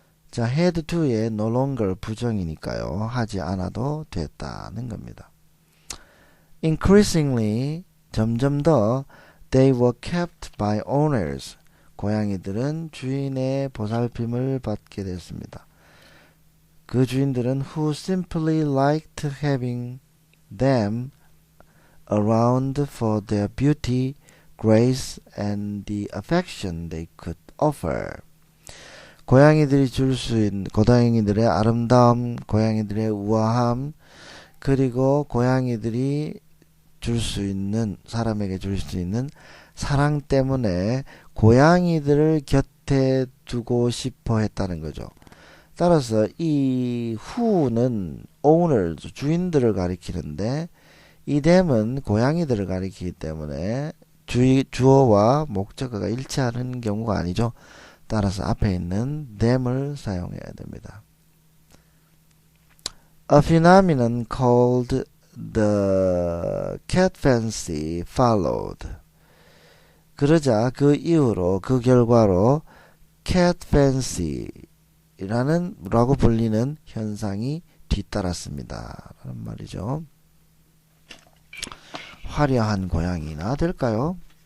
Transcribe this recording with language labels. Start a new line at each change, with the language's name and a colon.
Korean: 자, had to에 no longer 부정이니까요. 하지 않아도 됐다는 겁니다.
English: Increasingly,
Korean: 점점 더
English: they were kept by owners.
Korean: 고양이들은 주인의 보살핌을 받게 됐습니다. 그 주인들은
English: who simply liked having them around for their beauty, grace, and the affection they could offer.
Korean: 고양이들이 줄 수 있는, 고양이들의 아름다움, 고양이들의 우아함, 그리고 고양이들이 줄 수 있는, 사람에게 줄 수 있는 사랑 때문에 고양이들을 곁에 두고 싶어 했다는 거죠. 따라서 이 who는 owners, 주인들을 가리키는데 이 them은 고양이들을 가리키기 때문에 주어와 목적어가 일치하는 경우가 아니죠. 따라서 앞에 있는 them을 사용해야 됩니다.
English: A phenomenon called the cat fancy followed.
Korean: 그러자 그 이후로 그 결과로 cat fancy라는 라고 불리는 현상이 뒤따랐습니다. 라는 말이죠. 화려한 고양이나 될까요?